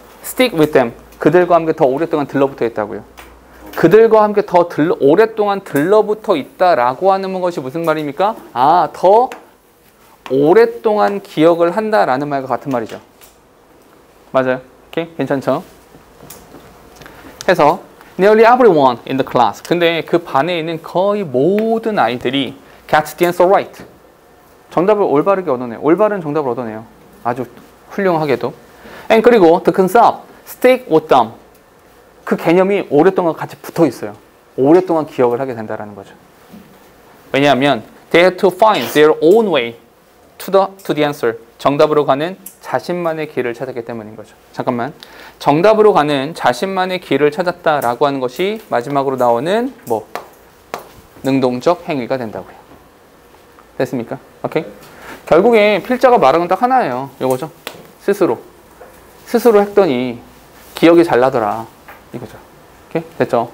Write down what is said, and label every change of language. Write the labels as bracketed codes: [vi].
[en] stick with them. [ko] 그들과 함께 더 오랫동안 들러붙어 있다고요. 그들과 함께 더 오랫동안 들러붙어 있다라고 하는 것이 무슨 말입니까? 더 오랫동안 기억을 한다라는 말과 같은 말이죠. 맞아요. 오케이? 괜찮죠? 해서 [en] nearly everyone in the class. [ko] 근데 그 반에 있는 거의 모든 아이들이 [en] got the answer right. [ko] 정답을 올바르게 얻어내요. 올바른 정답을 얻어내요. 아주 훌륭하게도. [en] and [ko] 그리고 [en] the concept stick with them. [ko] 그 개념이 오랫동안 같이 붙어 있어요. 오랫동안 기억을 하게 된다라는 거죠. 왜냐하면 [en] they had to find their own way to the answer. [ko] 정답으로 가는 자신만의 길을 찾았기 때문인 거죠. 잠깐만. 정답으로 가는 자신만의 길을 찾았다라고 하는 것이 마지막으로 나오는 능동적 행위가 된다고요. 됐습니까? 오케이? 결국에 필자가 말하는 건 딱 하나예요. 이거죠. 스스로 했더니 기억이 잘 나더라. 이거죠. 오케이? 됐죠?